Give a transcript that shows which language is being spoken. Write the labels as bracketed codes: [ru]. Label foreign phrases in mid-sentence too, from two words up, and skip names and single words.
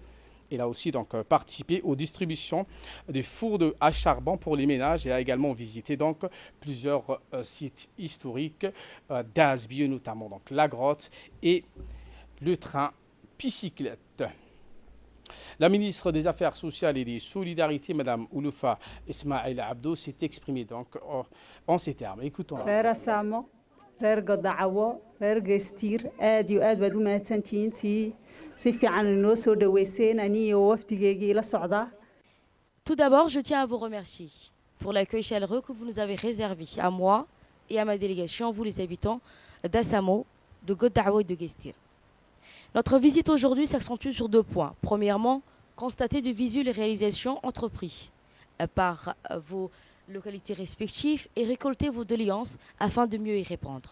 [fr] Elle a aussi donc participé aux distributions des fours à charbon pour les ménages et a également visité donc plusieurs sites historiques d'Asbio, notamment donc la grotte et le train bicyclette. La ministre des Affaires sociales et des Solidarités, Mme Ouloufa Ismaël Abdo, s'est exprimée donc en ces termes. Écoutons-la. [so] reer Godacawo, reer Geestiir, aad iyo aad baad u mahadsantihiin si fiican inoo soo dhaweyseen aniyo wafdigeygii la socdaa. [fr] Tout d'abord, je tiens à vous remercier pour l'accueil chaleureux que vous nous avez réservé à moi et à ma délégation, vous les habitants d'Assamo, de Godacawo et de Geestiir. Notre visite aujourd'hui s'accentue sur 2 points. Premièrement, constater de visu les réalisations entreprises par vos localités respectives et récolter vos doléances afin de mieux y répondre.